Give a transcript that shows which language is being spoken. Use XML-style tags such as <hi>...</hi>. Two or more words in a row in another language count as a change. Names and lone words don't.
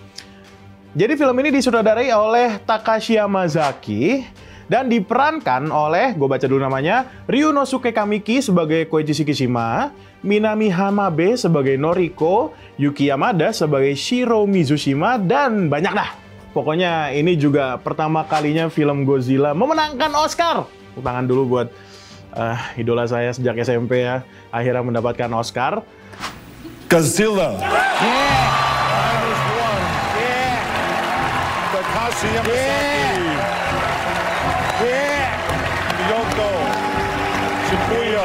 <id>Jadi film ini disutradarai oleh Takashi Yamazaki dan diperankan oleh, gue baca dulu namanya, Ryunosuke Kamiki sebagai Koichi Shikishima, Minami Hamabe sebagai Noriko, Yuki Yamada sebagai Shiro Mizushima, dan banyak dah. Pokoknya ini juga pertama kalinya film Godzilla memenangkan Oscar. Tepuk tangan dulu buat idola saya sejak SMP ya. Akhirnya mendapatkan Oscar. Godzilla. Yeah. Kyoko, Shibuya.</id>